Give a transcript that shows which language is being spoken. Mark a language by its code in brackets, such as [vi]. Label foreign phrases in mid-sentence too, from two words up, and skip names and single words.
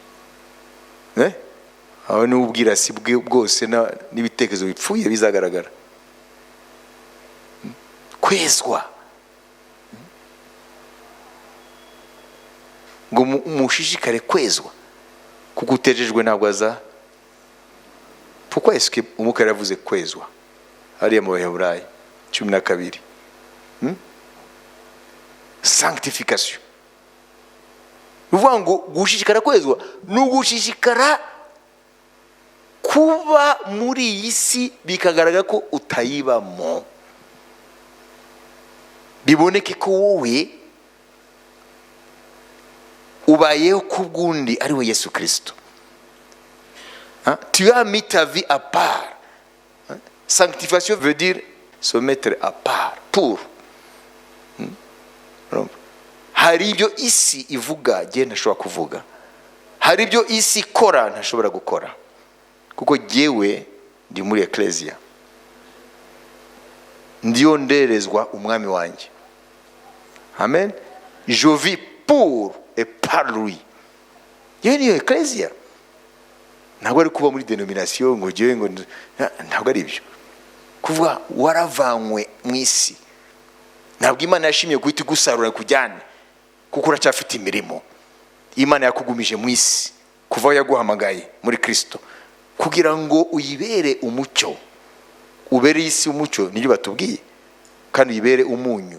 [rw] Aho ni ubwirasi bwose n'ibitekerezo bipfuye bizagaragara. Kwezwa ngo mushishikare kwezwa, kuko utejejwe ntabwo aza. [fr] Pourquoi est-ce que [rw] umwuka yaravuze kwezwa hariya mu Baheburayo 12? Sanctification. Uvuga ngo gushishikara kwezwa ni ugushishikara kuba muri iyi si bikagaragara ko utayibamo, biboneke ko wowe ubayeho kubwundi ari we Yesu Kristo. [fr] Tu as mis ta vie à part. Sanctification veut dire se mettre à part pour. [rw] Hari ibyo isi ivuga je ntashobora kuvuga, hari ibyo isi ikora ntashobora gukora, kuko jewe ndi muri Ecclesia, ndiyo nderezwa umwami wanjye. [fr] Amen. Je vis pour et par lui. [rw] Yewe ni Ecclesia. Ntabwo ari kuba muri denomination ngo jewe ngo, ntabwo ari ibyo. Kuvuga waravanywe mu isi, ntabwo Imana yashimiye guhita igusarura kujyane, kuko uracyafite imirimo. Imana yakugumije mu isi kuva yaguhamagaye muri Kristo, kugira ngo uyibere umucyo, ubere isi umucyo, nibyo batubwiye, kandi uyibere umunyu.